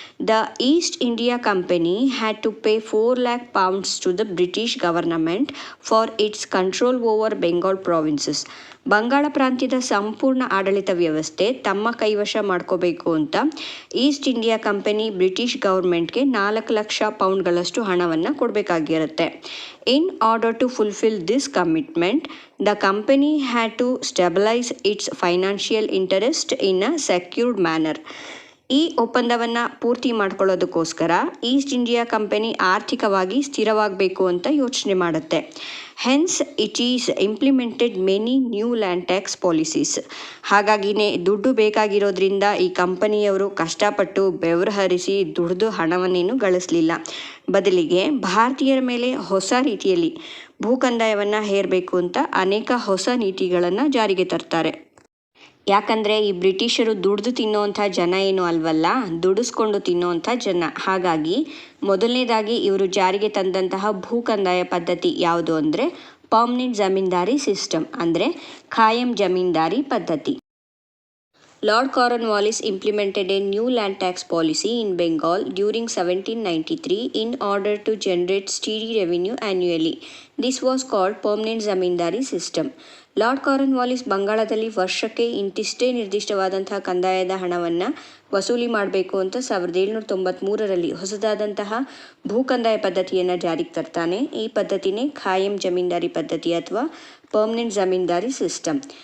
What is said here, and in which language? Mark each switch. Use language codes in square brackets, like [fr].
[en] The East India Company had to pay 4 lakh pounds to the British government for its control over Bengal provinces. [kn] Bangala ಪ್ರಾಂತ್ಯದ ಸಂಪೂರ್ಣ ಆಡಳಿತ ವ್ಯವಸ್ಥೆ ತಮ್ಮ ಕೈವಶ ಮಾಡ್ಕೋಬೇಕು ಅಂತ East India company British ಗವರ್ಮೆಂಟ್ಗೆ 4 lakh ಪೌಂಡ್ಗಳಷ್ಟು ಹಣವನ್ನು ಕೊಡಬೇಕಾಗಿರುತ್ತೆ. [en] In order to fulfil this commitment, the company had to stabilize its financial interest in a secured manner. [kn] ಈ ಒಪ್ಪಂದವನ್ನು ಪೂರ್ತಿ ಮಾಡ್ಕೊಳ್ಳೋದಕ್ಕೋಸ್ಕರ ಈಸ್ಟ್ ಇಂಡಿಯಾ ಕಂಪನಿ ಆರ್ಥಿಕವಾಗಿ ಸ್ಥಿರವಾಗಬೇಕು ಅಂತ ಯೋಚನೆ ಮಾಡುತ್ತೆ. [en] Hence it is implemented many new land tax policies. [kn] ಹಾಗಾಗಿನೇ ದುಡ್ಡು ಬೇಕಾಗಿರೋದ್ರಿಂದ ಈ ಕಂಪನಿಯವರು ಕಷ್ಟಪಟ್ಟು ಬೆವರು ಹರಿಸಿ ದುಡ್ದು ಹಣವನ್ನೇನು ಗಳಿಸಲಿಲ್ಲ. ಬದಲಿಗೆ ಭಾರತೀಯರ ಮೇಲೆ ಹೊಸ ರೀತಿಯಲ್ಲಿ ಭೂಕಂದಾಯವನ್ನು ಹೇರಬೇಕು ಅಂತ ಅನೇಕ ಹೊಸ ನೀತಿಗಳನ್ನು ಜಾರಿಗೆ ತರ್ತಾರೆ. ಯಾಕಂದರೆ ಈ ಬ್ರಿಟಿಷರು ದುಡ್ದು ತಿನ್ನೋವಂಥ ಜನ ಏನೂ ಅಲ್ವಲ್ಲ, ದುಡಿಸ್ಕೊಂಡು ತಿನ್ನೋವಂಥ ಜನ. ಹಾಗಾಗಿ ಮೊದಲನೇದಾಗಿ ಇವರು ಜಾರಿಗೆ ತಂದಂತಹ ಭೂಕಂದಾಯ ಪದ್ಧತಿ ಯಾವುದು ಅಂದರೆ ಪರ್ಮನೆಂಟ್ ಜಮೀನ್ದಾರಿ ಸಿಸ್ಟಮ್, ಅಂದರೆ ಖಾಯಂ ಜಮೀನ್ದಾರಿ ಪದ್ಧತಿ. [en] Lord Cornwallis implemented a new land tax policy in Bengal during 1793 in order to generate steady revenue annually. This was called permanent zamindari system. [kn] Lord Cornwallis ಬಂಗಾಳದಲ್ಲಿ ವರ್ಷಕ್ಕೆ ಇಂತಿಷ್ಟೇ ನಿರ್ದಿಷ್ಟವಾದಂತಹ ಕಂದಾಯದ ಹಣವನ್ನು ವಸೂಲಿ ಮಾಡಬೇಕು ಅಂತ 1793ರಲ್ಲಿ ಹೊಸದಾದಂತಹ ಭೂಕಂದಾಯ ಪದ್ಧತಿಯನ್ನು ಜಾರಿಗೆ ತರ್ತಾನೆ. ಈ ಪದ್ಧತಿನೇ ಖಾಯಂ ಜಮೀನ್ದಾರಿ ಪದ್ಧತಿ ಅಥವಾ ಪರ್ಮನೆಂಟ್ ಜಮೀನ್ದಾರಿ ಸಿಸ್ಟಮ್.